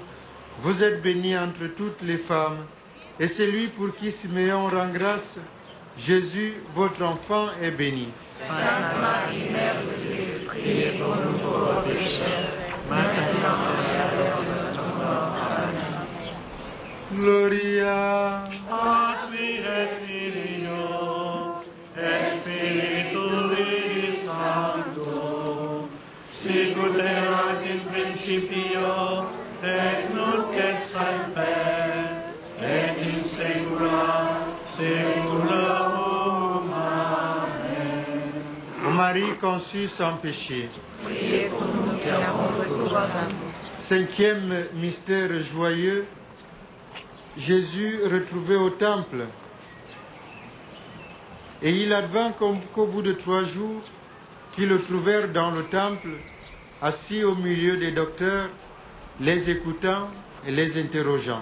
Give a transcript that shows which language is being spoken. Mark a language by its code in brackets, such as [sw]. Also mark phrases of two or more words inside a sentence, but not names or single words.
[fr] Vous êtes bénie entre toutes les femmes, et celui pour qui Siméon rend grâce, Jésus, votre enfant, est béni. Sainte Marie, Mère de Dieu, priez pour nous pauvres pécheurs, maintenant et à l'heure de notre mort. Amen. [la] Gloria Patri et Filio, et Spiritui Sancto, sicut erat in principio, et nunc et semper, et in saecula saeculorum. Amen. [fr] Ô Marie conçue sans péché. Priez pour nous qui avons recours à vous. Cinquième mystère joyeux, Jésus retrouvé au temple. Et il advint qu'au bout de 3 jours, qu'ils le trouvèrent dans le temple, assis au milieu des docteurs, les écoutant et les interrogeant.